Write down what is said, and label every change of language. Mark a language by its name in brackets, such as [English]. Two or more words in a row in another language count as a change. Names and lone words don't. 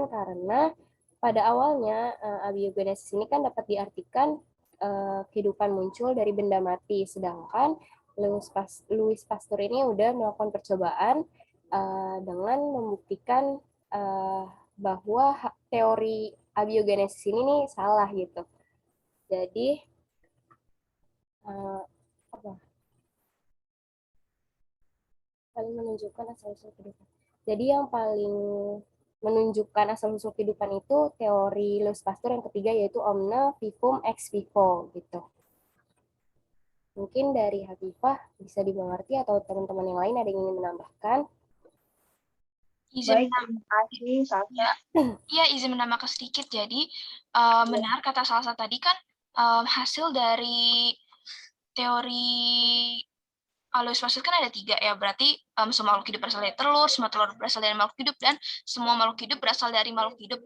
[Indonesian] Karena pada awalnya abiogenesis ini kan dapat diartikan kehidupan muncul dari benda mati, sedangkan Louis Pasteur ini udah melakukan percobaan dengan membuktikan bahwa teori abiogenesis ini nih salah gitu. Jadi paling menunjukkan asal-usul kehidupan. Jadi yang paling menunjukkan asal-usul kehidupan itu teori Louis Pasteur yang ketiga, yaitu [Latin] omne vivum ex vivo [Indonesian] gitu. Mungkin dari Hafifah bisa dimengerti atau teman-teman yang lain ada yang ingin menambahkan? Izin izin menambahkan sedikit. Jadi benar kata Salsa tadi kan hasil dari teori Alois Pasteur kan ada 3 ya, berarti semua makhluk hidup berasal dari telur, semua telur berasal dari makhluk hidup, dan semua makhluk hidup berasal dari makhluk hidup.